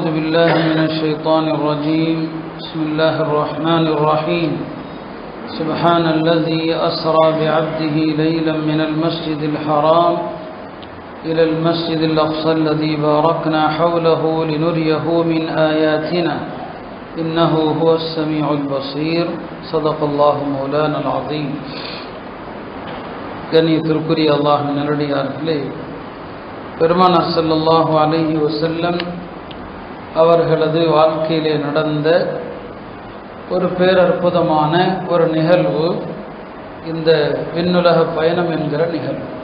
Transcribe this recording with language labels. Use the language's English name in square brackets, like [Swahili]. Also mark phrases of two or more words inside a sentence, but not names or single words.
[Arabic] بالله من الشيطان الرجيم بسم الله الرحمن الرحيم سبحان الذي أسرى بعبده ليلا من المسجد الحرام إلى المسجد الأقصى الذي باركنا حوله لنريه من آياتنا إنه هو السميع البصير صدق الله مولانا العظيم [Tamil] கண்ணியத்திற்குரிய அல்லாஹ்வின் நல்லடியார்களே, பெருமானார் [Arabic] صلى الله عليه وسلم [Tamil] அவர்களது வாழ்க்கையிலே நடந்த ஒரு பேரற்புதமான ஒரு நிகழ்வு இந்த விண்ணுலக பயணம் என்கிற நிகழ்வு.